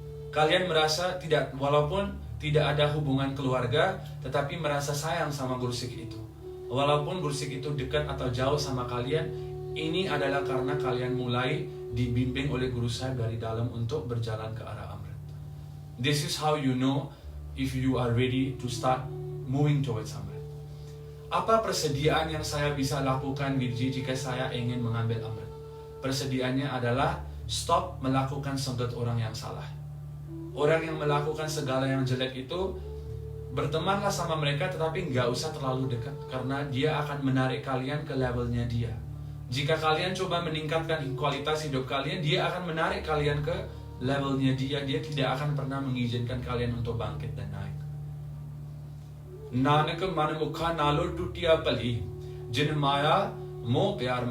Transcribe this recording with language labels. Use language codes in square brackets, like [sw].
[id] Kalian merasa walaupun tidak ada hubungan keluarga, tetapi merasa sayang sama Gursik itu. Walaupun Gursik itu dekat atau jauh sama kalian, ini adalah karena kalian mulai dibimbing oleh Guru Sahib dari dalam untuk berjalan ke arah Amrit. [en] This is how you know if you are ready to start moving towards Amrit. [id] Apa persediaan yang saya bisa lakukan jika saya ingin mengambil Amrit? Persediaannya adalah stop melakukan sengget orang yang salah. Orang yang melakukan segala yang jelek itu, bertemanlah sama mereka tetapi nggak usah terlalu dekat, karena dia akan menarik kalian ke levelnya dia. Jika kalian coba meningkatkan kualitas hidup kalian, dia akan menarik kalian ke levelnya dia. Dia tidak akan pernah mengizinkan kalian untuk bangkit dan naik. [pa] Nanak मन मुखा नालो टूटिया पली जिन माया मोह प्यार.